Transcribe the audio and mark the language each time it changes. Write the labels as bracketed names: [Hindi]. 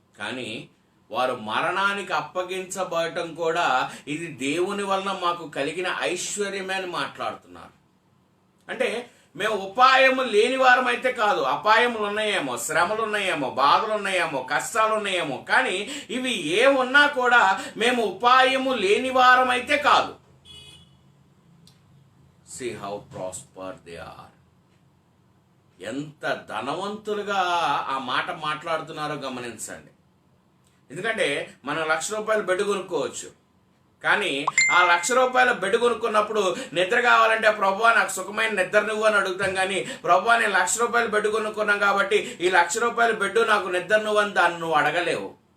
[Telugu] కానీ వారు మరణానికి అప్పగించబడటం కూడా ఇది దేవుని వలన మాకు కలిగిన ఐశ్వర్యమే అని మాట్లాడుతున్నారు. అంటే మేము ఉపాయము లేని వారం అయితే కాదు, అపాయములు ఉన్నాయేమో, శ్రమలు ఉన్నాయేమో, బాధలు ఉన్నాయేమో, కష్టాలు ఉన్నాయేమో, కానీ ఇవి ఏమున్నా కూడా మేము ఉపాయము లేని వారం అయితే కాదు. [English] See how prosper they are. [Telugu] ఎంత ధనవంతులుగా ఆ మాట మాట్లాడుతున్నారో గమనించండి. ఎందుకంటే మనం ₹1,00,000 బెడ్ కొనుక్కోవచ్చు, కానీ ఆ ₹1,00,000 బెడ్ కొనుక్కున్నప్పుడు నిద్ర కావాలంటే ప్రభువా నాకు సుఖమైన నిద్ర నువ్వు అని అడుగుతాం. కానీ ప్రభువా నేను ₹1,00,000 బెడ్ కొనుక్కున్నాం కాబట్టి ఈ ₹1,00,000 బెడ్ నాకు నిద్ర నువ్వు అని దాన్ని నువ్వు అడగలేవు.